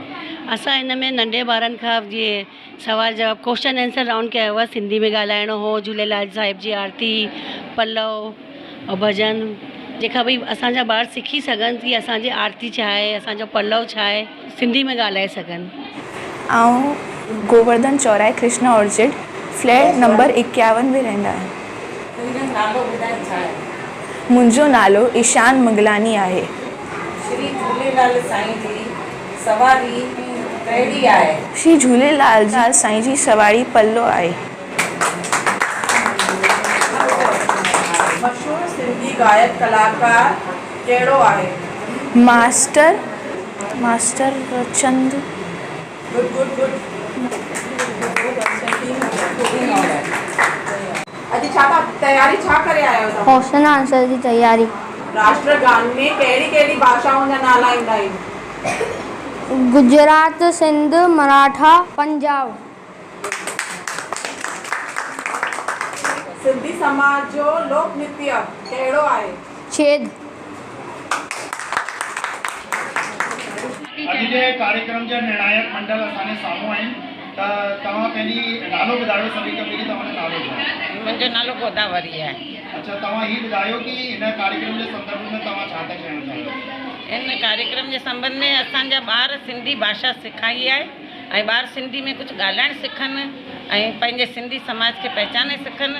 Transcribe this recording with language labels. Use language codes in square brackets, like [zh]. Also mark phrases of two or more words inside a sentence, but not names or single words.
[sd] असां हिन में नंढे ॿारनि खां जीअं सवाल जवाब [en] question answer round [sd] कयो हुआ, सिंधी में ॻाल्हाइणो हो, झूलेलाल साहिब जी आरती, पलव और भॼन जेका भई असांजा ॿार सिखी सघनि की असांजी आरती छा आहे, असांजो पल्लव छा आहे, सिंधी में ॻाल्हाए सघनि। ऐं गोवर्धन चौराहे कृष्णा ऑर्चिड फ्लैट नंबर 51 में रहंदा आहिनि। मुंहिंजो नालो ईशान मंगलानी आहे। श्री झूलेलाल साईं जी सवारी कहिड़ी आहे? श्री झूलेलाल साईं जी सवारी पल्लो आहे। मशहूर सिंधी गायक कलाकार कहिड़ो आहे? मास्टर चंद। गुड अॼु छा तयारी छा करे आया आहियो? [en] question answer [hi] की तैयारी। [sd] राष्ट्रगान में कहिड़ी भाषाउनि जा नाला ईंदा आहिनि? गुजरात, सिंध, मराठा, पंजाब। सिंधी समाज जो लोक नृत्य कहिड़ो आहे? छेद। अॼु जे कार्यक्रम जा निर्णायक मंडल असांजे साम्हूं आहिनि, त तव्हां पंहिंजी नालो ॿुधायो। सभिनी खां पहिरीं तव्हांजो नालो छा आहे? मुंहिंजो नालो गोदावरी आहे। अच्छा, तव्हां हीअ ॿुधायो कि हिन कार्यक्रम जे संदर्भ में तव्हां छा था चवणु चाहियो? इन कार्यक्रम जे संबंध में असांजा ॿार सिंधी भाषा सेखारी आहे ऐं ॿार सिंधी में कुझु ॻाल्हाइणु सिखनि ऐं पंहिंजे सिंधी समाज खे पहचाने सिखनि।